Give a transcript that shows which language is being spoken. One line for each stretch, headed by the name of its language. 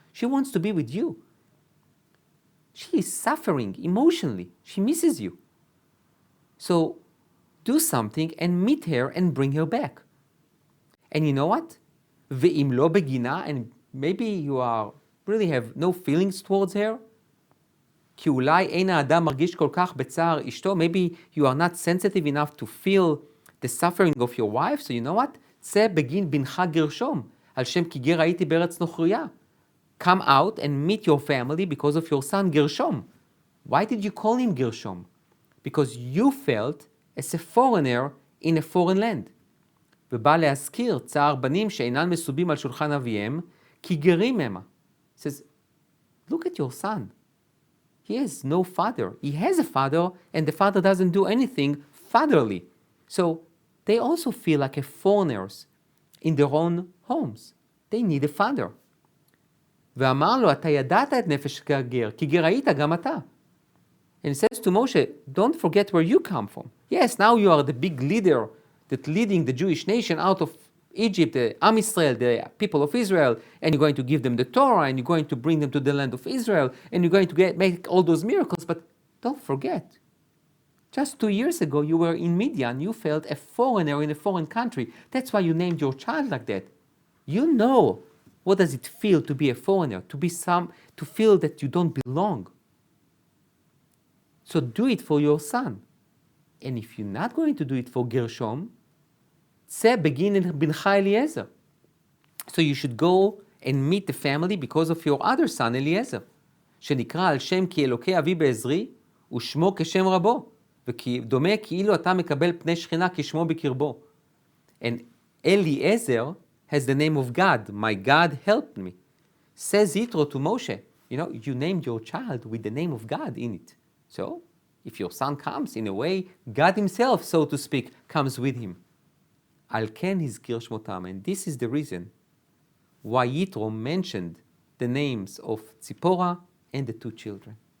English: She wants to be with you. She is suffering emotionally. She misses you. So do something and meet her and bring her back. And you know what?
Hebrew: Ve'im lo begina,
English: and maybe you really have no feelings towards her.
Hebrew: כי אולי אין האדם מרגיש כל כך בצער אשתו.
English: Maybe you are not sensitive enough to feel the suffering of your wife. So you know what?
Hebrew: צא בגין בנך גרשום, על שם כי גר הייתי בארץ נוכריה.
English: Come out and meet your family because of your son Gershom. Why did you call him Gershom? Because you felt as a foreigner in a foreign land.
Hebrew: ובא להזכיר צער בנים שאינן מסובים על שולחן אביהם, כי גרים המה.
English: He says, look at your son. He has no father. He has a father, and the father doesn't do anything fatherly. So they also feel like foreigners in their own homes. They need a father.
Hebrew: ואמר לו, אתה ידעת את נפש הגר, כי גר היית גם אתה.
English: And he says to Moshe, don't forget where you come from. Yes, now you are the big leader that leading the Jewish nation out of Egypt, the Am Israel, the people of Israel, and you're going to give them the Torah, and you're going to bring them to the land of Israel, and you're going to make all those miracles, but don't forget, just 2 years ago you were in Midian, you felt a foreigner in a foreign country. That's why you named your child like that. You know what does it feel to be a foreigner, to feel that you don't belong. So do it for your son. And if you're not going to do it for Gershom,
Hebrew: צא בגין בנך
English: Eliezer. So you should go and meet the family because of your other son Eliezer,
Hebrew: שנקרא על שם כי אלוקי אבי בעזרי, ושמו כשם רבו, ודומה כאילו אתה מקבל פני שכינה כשמו בקרבו.
English: And Eliezer has the name of God. My God helped me. Says Yitro to Moshe, you named your child with the name of God in it. So, if your son comes, in a way, God himself, so to speak, comes with him.
Hebrew: על כן הזכיר שמותם.
English: And this is the reason why Yitro mentioned the names of Tziporah and the 2 children.